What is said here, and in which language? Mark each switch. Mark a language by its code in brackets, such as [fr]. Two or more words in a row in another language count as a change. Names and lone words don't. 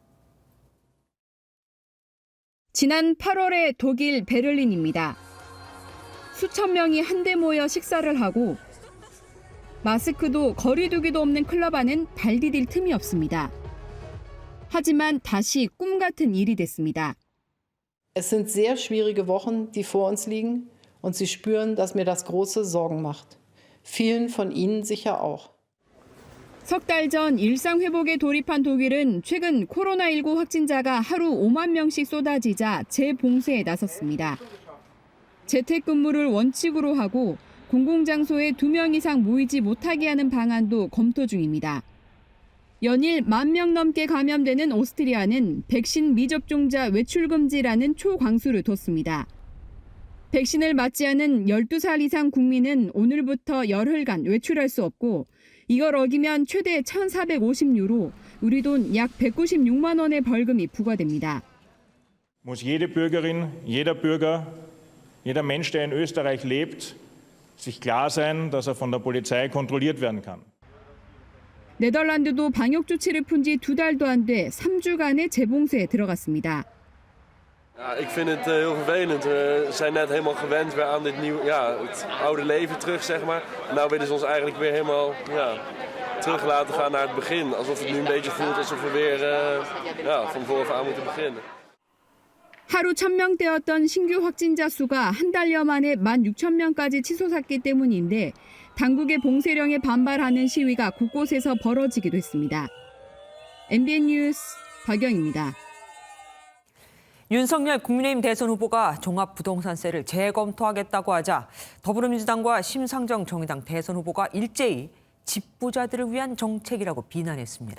[ko] 지난 8월의 독일 베를린입니다. 수천 명이 한데 모여 식사를 하고 마스크도 거리 두기도 없는 클럽 안은 발 디딜 틈이 없습니다. 하지만 다시 꿈 같은 일이 됐습니다. [de] Es sind sehr schwierige Wochen, die vor uns liegen, und Sie spüren, dass mir das große Sorgen macht. Vielen von Ihnen sicher auch. [ko] 석 달 전 일상 회복에 돌입한 독일은 최근 코로나19 확진자가 하루 5만 명씩 쏟아지자 재봉쇄에 나섰습니다. 재택근무를 원칙으로 하고 공공장소에 2명 이상 모이지 못하게 하는 방안도 검토 중입니다. 연일 10,000명 넘게 감염되는 오스트리아는 백신 미접종자 외출 금지라는 초강수를 뒀습니다. 백신을 맞지 않은 12살 이상 국민은 오늘부터 열흘간 외출할 수 없고 이걸 어기면 최대 1,450유로, 우리 돈 약 196만 원의 벌금이 부과됩니다. [de] Muss jede Bürgerin, jeder Bürger, jeder Mensch, der in Österreich lebt, sich klar sein, dass er von der Polizei kontrolliert werden kann. [ko] 네덜란드도 방역 조치를 푼 지 2달도 안 돼 3주간의 재봉쇄에 들어갔습니다. [nl] Ja, ik vind het heel vervelend. We zijn net helemaal gewend weer aan dit nieuwe, het oude leven terug, zeg maar. En nu willen ze ons eigenlijk weer helemaal terug laten gaan naar het begin. Alsof het nu een beetje voelt alsof we weer van vooraf aan moeten beginnen. [ko] 하루 1,000명대였던 신규 확진자 수가 한 달여 만에 16,000명까지 치솟았기 때문인데 당국의 봉쇄령에 반발하는 시위가 곳곳에서 벌어지기도 했습니다. MBN 뉴스 박영입니다. 윤석열 국민의힘 대선 후보가 종합부동산세를 재검토하겠다고 하자 더불어민주당과 심상정 정의당 대선 후보가 일제히 집부자들을 위한 정책이라고 비난했습니다.